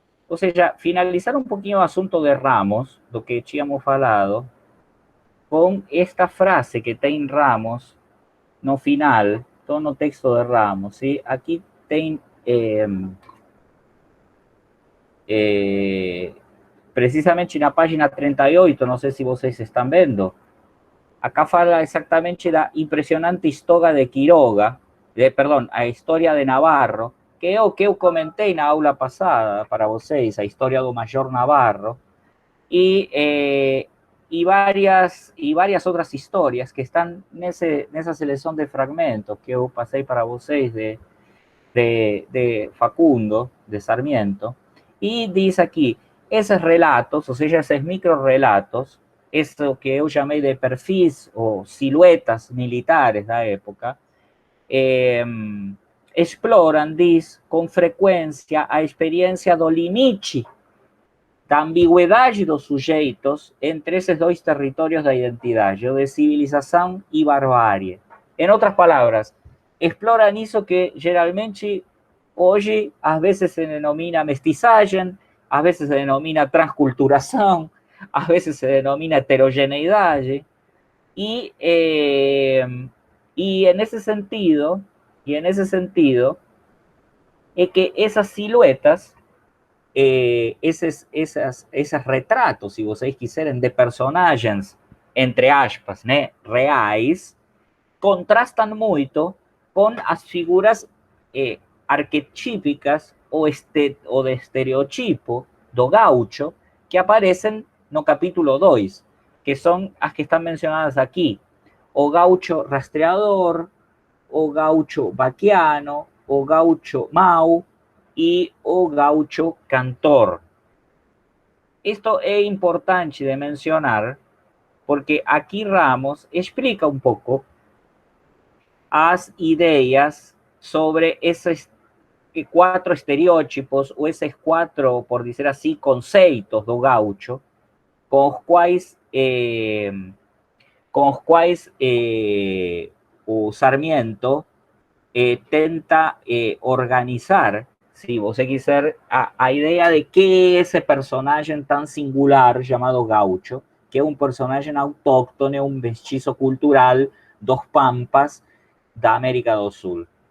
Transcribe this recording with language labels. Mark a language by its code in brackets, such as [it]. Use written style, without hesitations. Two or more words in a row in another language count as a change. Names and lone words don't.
[pt] Ou seja, finalizar um pouquinho o assunto de Ramos, do que tínhamos falado, com esta frase que tem Ramos no final, todo no texto de Ramos, ¿sí? Aquí tem precisamente na página 38, não sei se vocês estão vendo, acá fala exatamente da impressionante história de Quiroga, perdão, a história de Navarro, que é o que eu comentei na aula passada para vocês, a história do Major Navarro, [es] y varias otras historias que están en esa selección de fragmentos que yo pasé para vocês de Facundo, de Sarmiento, y dice aquí, esos relatos, o sea, esos micro relatos, eso que yo llamé de perfis o siluetas militares de la época, exploran, dice, con frecuencia [pt] a experiencia do limite da ambigüedade dos sujeitos entre esses dois territórios da identidade, o de civilização e barbárie. Em outras palavras, exploran isso que geralmente hoje às vezes se denomina mestiçagem, às vezes se denomina transculturação, às vezes se denomina heterogeneidade, e nesse sentido, é que essas siluetas [es] esos retratos, [pt] si vocês quiserem, de personagens, entre aspas, né, reais, contrastam muito com as figuras arquetípicas ou de estereotipo do gaucho que aparecem no capítulo 2, que são as que estão mencionadas aqui. O gaucho rastreador, o gaucho vaquiano, o gaucho mau, y o gaucho cantor. [es] Esto es importante de mencionar porque aquí Ramos explica un poco las ideas sobre esos 4 estereotipos o esos 4, por decir así, [pt] conceitos do gaucho [es] con los [pt] cuales o Sarmiento tenta organizar, si você quiser, a ideia de que é esse personagem tão singular chamado Gaucho, que é um personagem autóctone, um mestiço cultural dos Pampas da América do Sul.